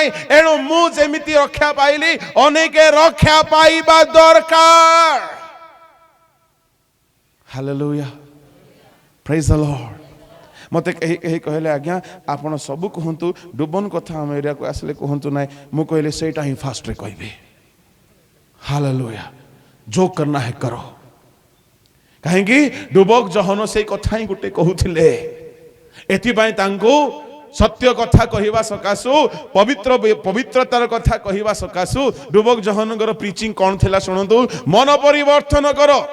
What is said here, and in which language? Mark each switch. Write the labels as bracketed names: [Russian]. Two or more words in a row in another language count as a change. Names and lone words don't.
[Odia] ଏଣୁ ମୁଁ ଯେମିତି ରକ୍ଷା ପାଇଲି, ଅନେକ ରକ୍ଷା ପାଇବା ଦରକାର। [English] Hallelujah, praise the Lord. [Odia] ମତେ କେହି କହିଲେ ଆଜ୍ଞା ଆପଣ ସବୁ କୁହନ୍ତୁ, ଡୁବନ କଥା ଆମ ଏରିଆକୁ ଆସିଲେ କୁହନ୍ତୁ ନାହିଁ। ମୁଁ କହିଲି ସେଇଟା ହିଁ ଫାଷ୍ଟରେ କହିବି। ହାଲେଲୁୟା, [Hindi] जो करना है करो। [Odia] କାହିଁକି? ଡୁବକ ଜହନ ସେଇ କଥା ହିଁ ଗୋଟେ କହୁଥିଲେ। ଏଥିପାଇଁ ତାଙ୍କୁ ସତ୍ୟ କଥା କହିବା ସକାଶୁ, ପବିତ୍ରତାର କଥା କହିବା ସକାଶୁ ଡୁବକ ଜହନଙ୍କର ପ୍ରିଚିଂ କ'ଣ ଥିଲା ଶୁଣନ୍ତୁ। ମନ ପରିବର୍ତ୍ତନ କର।